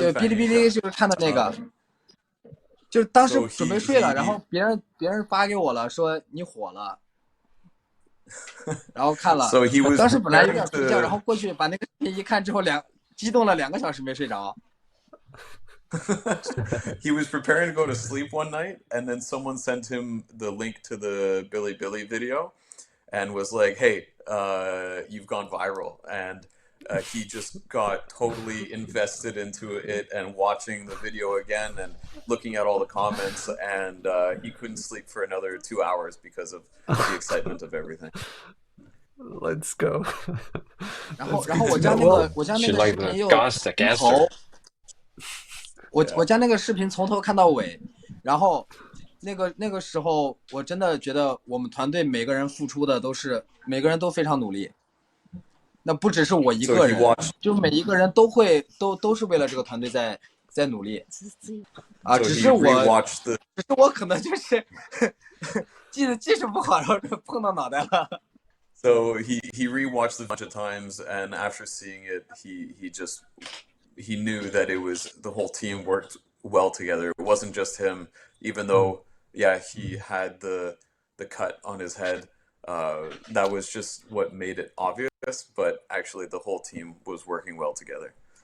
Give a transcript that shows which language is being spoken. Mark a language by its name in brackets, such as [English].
[Chinese] 对，哔哩哔哩就是看的那个，就是当时准备睡了，然后别人发给我了，说你火了，然后看了。当时本来有点睡觉，然后过去把那个视频一看之后，激动了2个小时没睡着。 [English] He was preparing to go to sleep one night, and then someone sent him the link to the Billy video, and was like, "Hey, you've gone viral," and he just got totally invested into it and watching the video again and looking at all the comments, and he couldn't sleep for another 2 hours because of the excitement of everything. Let's go. [Chinese] 然后我将那个视频又从头，我将那个视频从头看到尾，然后那个时候我真的觉得我们团队每个人付出的每个人都非常努力。那不只是我一个人，就每一个人都是为了这个团队在努力啊！只是我可能就是技术不好，然后就碰到脑袋了。 [English] So he rewatched it a bunch of times, and after seeing it, he knew that the whole team worked well together. It wasn't just him, even though he had the cut on his head. That was just what made it obvious, but actually the whole team was working well together.